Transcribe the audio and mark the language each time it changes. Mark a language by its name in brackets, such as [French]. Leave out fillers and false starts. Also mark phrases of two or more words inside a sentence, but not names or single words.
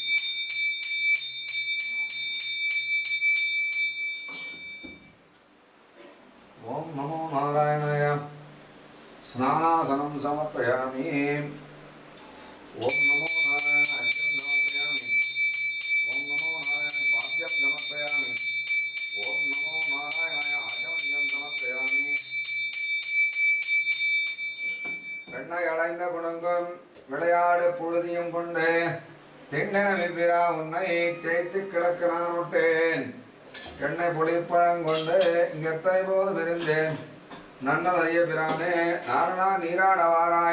[Sanskrit] ओम नमो नारायणाय स्नानासनं समर्पयामि। ओम नमो नारायणाय अर्घ्यं समर्पयामि। ओम नमो नारायणाय पाद्यं समर्पयामि। ओम नमो नारायणाय आचमनीयं समर्पयामि। [Tamil] வெண்ணை அடைந்த குணங்கும் விளையாடு புழுதியும் கொண்டு திண்ணென வெவ்விரா உன்னை தேய்த்து கிடக்க நான் விட்டேன். எண்ணெய் புளிப்பழம் கொண்டு இங்கெத்தனை போதும் இருந்தேன். நன்னதறிய பிரானே நாரணா நீராடவாராய்.